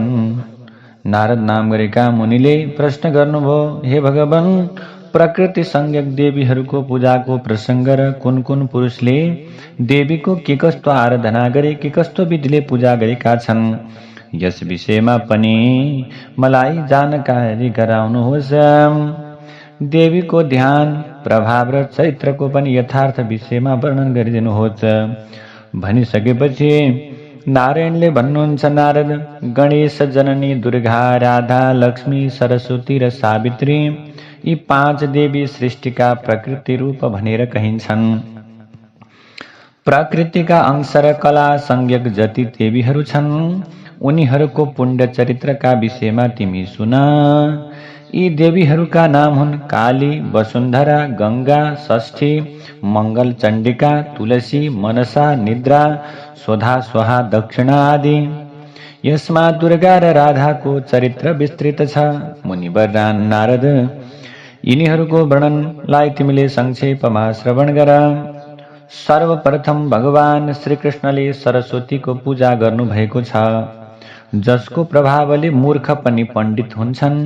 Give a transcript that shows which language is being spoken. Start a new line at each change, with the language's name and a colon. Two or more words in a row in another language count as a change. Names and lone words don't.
Nepali: नारद नाम गरेका मुनिले प्रश्न गर्नुभयो, हे भगवान, प्रकृति संज्ञक देवीहरूको पूजाको प्रसङ्ग र कुन कुन पुरुषले देवीको के कस्तो आराधना गरे, के कस्तो विधिले पूजा गरेका छन्, यस विषयमा पनि मलाई जानकारी गराउनुहोस्। देवीको ध्यान, प्रभाव र चरित्रको पनि यथार्थ विषयमा वर्णन गरिदिनुहोस्। भनिसकेपछि नारायणले भन्नुहुन्छ, नारद, गणेश, जननी, दुर्गा, राधा, लक्ष्मी, सरस्वती र सावित्री, यी 5 देवी सृष्टिका प्रकृति रूप भनेर कहिन्छन्। प्रकृतिका अंश र कला संज्ञक जति देवीहरू छन्, उनीहरूको पुण्य चरित्रका विषयमा तिमी सुन। यी देवीहरूका नाम हुन् काली, वसुन्धरा, गंगा, षष्ठी, मंगल, चण्डिका, तुलसी, मनसा, निद्रा, स्वधा, स्वाहा, दक्षिणा आदि। यसमा दुर्गा र राधाको चरित्र विस्तृत छ। मुनिवर नारद, यिनीहरूको वर्णनलाई तिमीले संक्षेपमा श्रवण गर। सर्वप्रथम भगवान श्रीकृष्णले सरस्वतीको पूजा गर्नुभएको छ, जसको प्रभावले मूर्ख पनि पण्डित हुन्छन्।